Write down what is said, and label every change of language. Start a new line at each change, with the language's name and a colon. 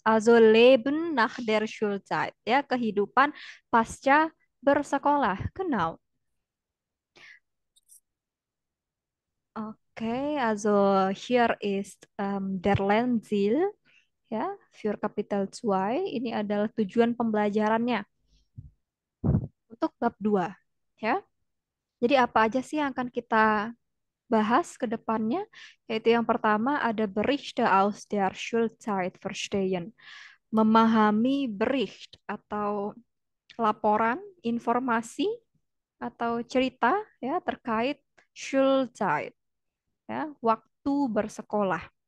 German: Also Leben nach der Schulzeit.
Indonesian: Ya, kehidupan pasca bersekolah.
German: Genau. Oke, also hier ist der Lernziel ya, für Kapitel 2.
Indonesian: Ini adalah tujuan pembelajarannya untuk bab 2 ya. Jadi apa aja sih yang akan kita bahas ke depannya? Yaitu yang pertama ada
German: Berichte aus der Schulzeit verstehen.
Indonesian: Memahami Bericht atau laporan, informasi atau cerita ya terkait Schulzeit ya, waktu bersekolah.